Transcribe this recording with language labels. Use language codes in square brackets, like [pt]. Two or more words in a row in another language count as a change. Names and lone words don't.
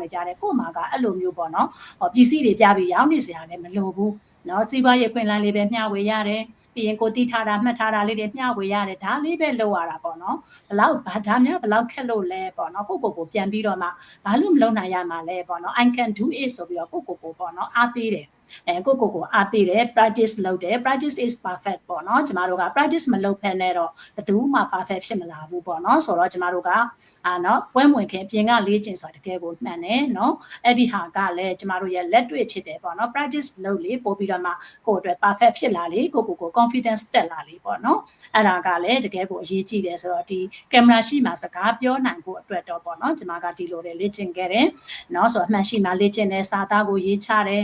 [my] နေကြတယ်ကို့မှာကအဲ့လိုမျိုးပေါ့နော်ပစ္စည်းတွေပြပြီးရောင်းနေစရာလည်းမလိုဘူးနော်စီးပွားရေးခွင့်လန်းလေးပဲမျှဝေရတယ်ပြီးရင်ကိုတီးထားတာမှတ်ထားတာလေးတွေမျှဝေရတယ်ဒါလေးပဲလုပ်ရတာပေါ့နော်ဘလောက်ဒါများဘလောက်ခက်လို့လဲပေါ့နော်ကိုပြန်ပြီးတော့မှဘာလို့မလုပ်နိုင်ရမှာလဲပေါ့နော် [en] I can do it [my] ဆိုပြီးတော့ကိုပေါ့နော်အားပေးတယ်ကိုအားပေးတယ် practice လုပ်တယ် [en] practice is perfect [my] ပေါ့နော်ကျမတို့က practice မလုပ်ဖက်နဲ့တော့ဘယ်သူမှ perfect ဖြစ်မလာဘူးပေါ့နော်ဆိုတော့ကျမတို့ကနော်ပွဲမဝင်ခင်ပြင်ကလေ့ကျင့်ဆိုတာတကယ်ကိုမှန်တယ်နော်အဲ့ဒီဟာကလည်းကျမတို့ရဲ့လက်တွေ့ဖြစ်တယ်ပေါ့နော် practice လုပ်လေပို့ပြီးတော့မှကိုယ့်အတွက် perfect ဖြစ်လာလေ ကို confidence တက်လာလေပေါ့နော်အဲ့ဒါကလည်းတကယ်ကိုအရေးကြီးတယ်ဆိုတော့ဒီကင်မရာရှိမှစကားပြောနိုင်ဖို့အတွက်တော့ပေါ့နော်ကျမကဒီလိုလေ့ကျင့်ခဲ့တယ်နော်ဆိုတော့အမှန်ရှိမှလေ့ကျင့်တယ်စာသားကိုရေးချတယ်